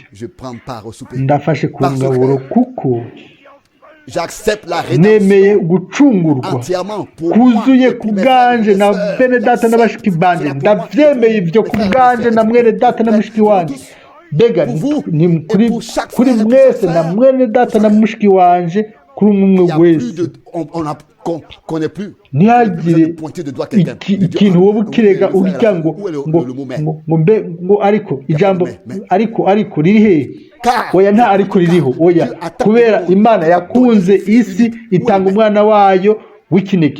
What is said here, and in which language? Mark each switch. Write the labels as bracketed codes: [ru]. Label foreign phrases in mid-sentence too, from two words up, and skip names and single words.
[rn] Ndafashe ku ngaburo kuko nemeye gucungurwa kuzuye ku bwanje na bene data na bashiki banje. Ndabyemeye ibyo ku bwanje na mwene data na mushiki wanje. Mbega ni kuri mwese na mwene data na mushiki wanje, kuri umwe wese. Ntihagire ikintu wowe ukirega urya ngo ariko ijambo ariko riri hehe? Oya, nta ariko ririho. Oya, kubera Imana yakunze isi itanga umwana wayo w'ikinege.